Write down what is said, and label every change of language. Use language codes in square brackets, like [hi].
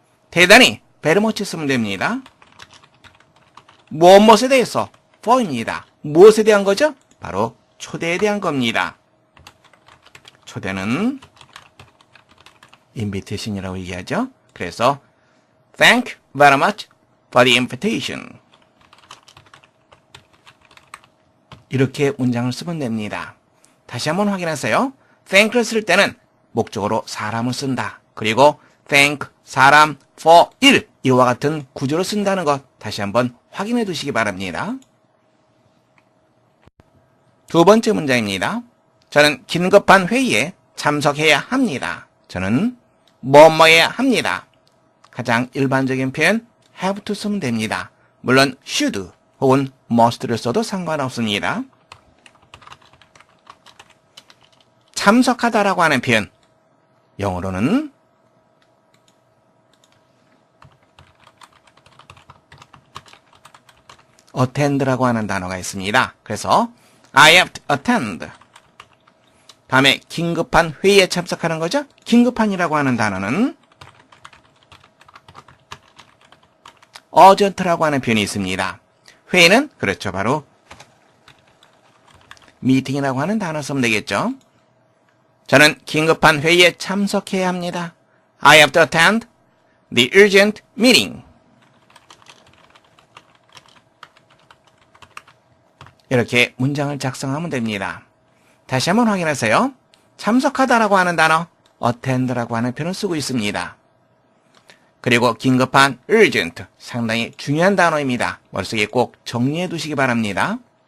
[ko] 대단히 [en] very much [ko] 쓰면 됩니다. 무엇에 대해서 for입니다. 무엇에 대한 거죠? 바로 초대에 대한 겁니다. 초대는 invitation이라고 얘기하죠. 그래서 [en] thank you very much for the invitation. [ko] 이렇게 문장을 쓰면 됩니다. 다시 한번 확인하세요. thank를 쓸 때는 목적어로 사람을 쓴다. 그리고 thank, 사람, for, 일 이와 같은 구조로 쓴다는 것 다시 한번 확인해 두시기 바랍니다. 두 번째 문장입니다. 저는 긴급한 회의에 참석해야 합니다. 저는 뭐뭐해야 합니다. 가장 일반적인 표현 [en] have to [ko] 쓰면 됩니다. 물론 should 혹은 must를 써도 상관없습니다. 참석하다라고 하는 표현, 영어로는 attend라고 하는 단어가 있습니다. 그래서 [en] I have to attend. [ko] 다음에 긴급한 회의에 참석하는 거죠. 긴급한이라고 하는 단어는 urgent라고 하는 표현이 있습니다. 회의는 그렇죠. 바로 미팅이라고 하는 단어 쓰면 되겠죠. 저는 긴급한 회의에 참석해야 합니다. [en] I have to attend the urgent meeting. [ko] 이렇게 문장을 작성하면 됩니다. 다시 한번 확인하세요. 참석하다라고 하는 단어 attend라고 하는 표현을 쓰고 있습니다. 그리고 긴급한 urgent, 상당히 중요한 단어입니다. 머릿속에 꼭 정리해 두시기 바랍니다.